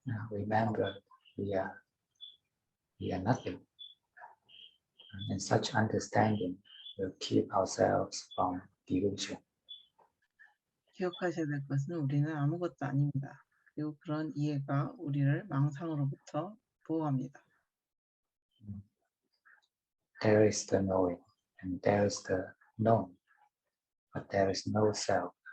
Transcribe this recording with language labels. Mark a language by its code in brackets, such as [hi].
[en] Remember, we are nothing. And such understanding will keep ourselves from delusion. [ko] 기억하셔야 될 것은 우리는 아무것도 아닙니다. 그리고 그런 이해가 우리를 망상으로부터 보호합니다. [en] There is the knowing, and there is the known, but there is no self.